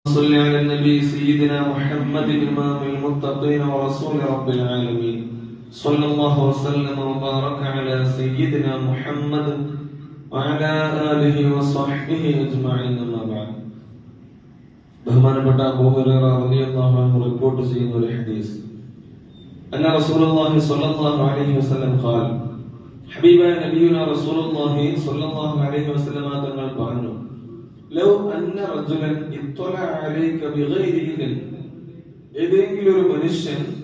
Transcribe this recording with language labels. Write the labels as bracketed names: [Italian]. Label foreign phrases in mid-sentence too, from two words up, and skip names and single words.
[Arabic] صل على النبي سيدنا محمد إمام المتقين ورسول رب العالمين صلى الله وسلم وبارك على سيدنا محمد وعلى آله وصحبه أجمعين أما بعد. [Malayalam] ബഹുമാനപ്പെട്ട അബൂ ഹുറൈറ [Arabic] رضي الله عنه [Malayalam] റിപ്പോർട്ട് ചെയ്യുന്ന ഒരു ഹദീസ്, [Arabic] أن رسول الله صلى الله عليه وسلم قال, [Malayalam] ഹബീബായ [Arabic] نبينا رسول الله صلى الله عليه وسلم [Malayalam] തങ്ങൾ പറഞ്ഞു, [Arabic] لو أن رجلا اطلع عليك بغير إذن, [Malayalam] ഏതെങ്കിലും ഒരു മനുഷ്യൻ